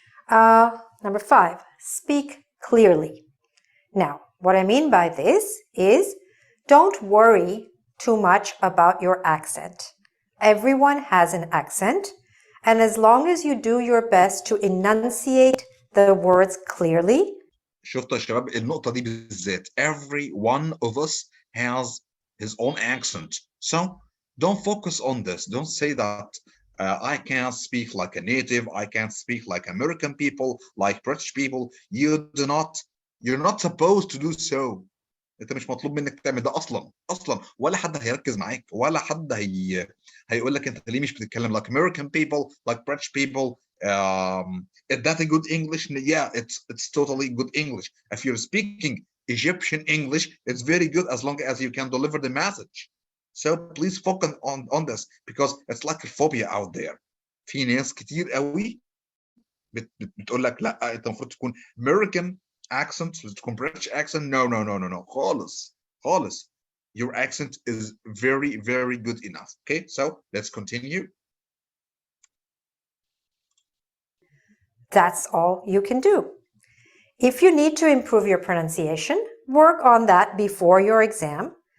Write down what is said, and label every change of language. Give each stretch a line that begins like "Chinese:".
English: Number 5, speak clearly. Now, what I mean by this is don't worry too much about your accent. Everyone has an accent, and as long as you do your best to enunciate the words clearly.
Arabic: شفتوا يا شباب النقطة دي بالذات.
English: Every one of us has his own accent. So don't focus on this. Don't say that I can't speak like a native. I can't speak like American people, like British people. You're not supposed to do so.
Arabic: انت مش مطلوب منك تعمل ده اصلا ولا حد هيركز معاك ولا حد هيقول لك انت ليه مش بتتكلم
English: like American people, like British people. Is that a good English? Yeah, it's totally good English. If you're speaking Egyptian English, it's very good as long as you can deliver the message. So please focus on this because it's like a phobia out there.
Arabic: في ناس كتير قوي بتقول لك لا انت المفروض تكون American accent, تكون British accent.
English: No.
Arabic: خالص.
English: Your accent is very, very good enough. Okay, so let's continue. That's all you can do. If you need to improve your pronunciation, work on that before your exam.